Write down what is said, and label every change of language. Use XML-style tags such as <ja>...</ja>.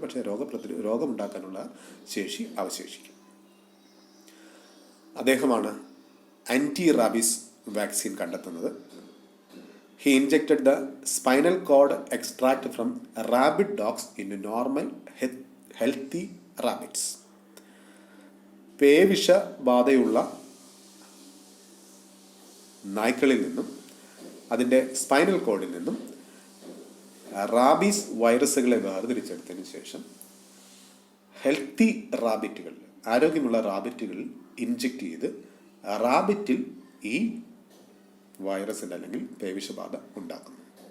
<ml>പക്ഷേ രോഗമുണ്ടാക്കാനുള്ള ശേഷി അവശേഷിക്കും. അദ്ദേഹമാണ് ആൻറ്റി റാബീസ് വാക്സിൻ കണ്ടെത്തുന്നത്.</ml> <en>He injected the spinal cord extract from rabid dogs into normal healthy rabbits.</en> <ml>പേവിഷബാധയുള്ള നായ്ക്കളിൽ നിന്നും അതിൻ്റെ സ്പൈനൽ കോഡിൽ നിന്നും റാബീസ് വൈറസുകളെ വേർതിരിച്ചെടുത്തതിന് ശേഷം ഹെൽത്തി റാബിറ്റുകളിൽ, ആരോഗ്യമുള്ള റാബിറ്റുകളിൽ ഇൻജെക്റ്റ് ചെയ്ത് റാബിറ്റിൽ ഈ വൈറസിൻ്റെ അല്ലെങ്കിൽ പേവിഷബാധ ഉണ്ടാക്കുന്നു.</ml>